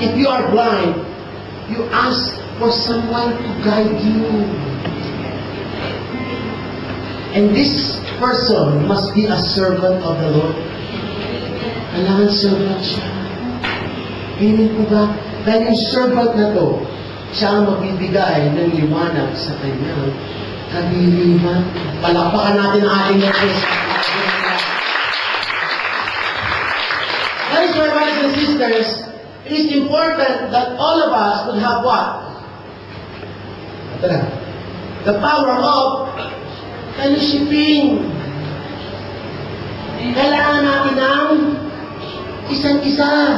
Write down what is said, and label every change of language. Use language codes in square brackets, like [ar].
[en] If you are blind, you ask for someone to guide you. And this person must be a servant of the Lord. [tl] Kailangan servant siya. Amen po ba? Dahil yung servant na to, siya ang magbibigay ng liwanag sa kanyang kadiliman. Palakpakan natin ang ating Diyos. [en] That is why, brothers and sisters, it is important that all of us would have what? The power of fellowshipping. [tl] Kailangan natin ng isa't isa.